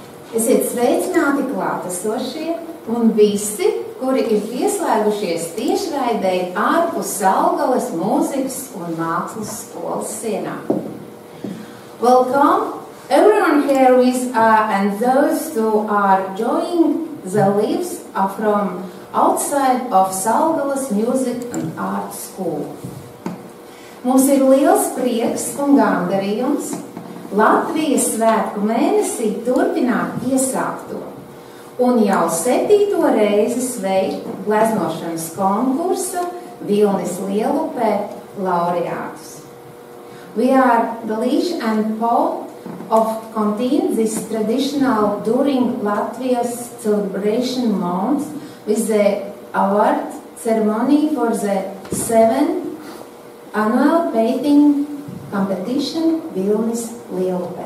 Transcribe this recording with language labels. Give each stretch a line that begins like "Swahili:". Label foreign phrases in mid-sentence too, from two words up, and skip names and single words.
Latvian: Esiet sveicināti klātesošie un visi, kuri ir pieslēgušies tiešraidei ārpus Saulgales mūzikas un mākslas skolas sienām.
English: Welcome everyone here with and those who are joining the lives from outside of Saulgales Music and Art School.
Latvian: Mums ir liels prieks un gandarījums Latvijas svētku mēnesī turpināt iesākto un jau 7. reizi sveikt gleznošanas konkursa Vilnis Lielupē laureātus.
English: We are pleased and proud of continue this traditional during Latvia's celebration month with the award ceremony for the 7th annual painting competition Vilnis Lielupē.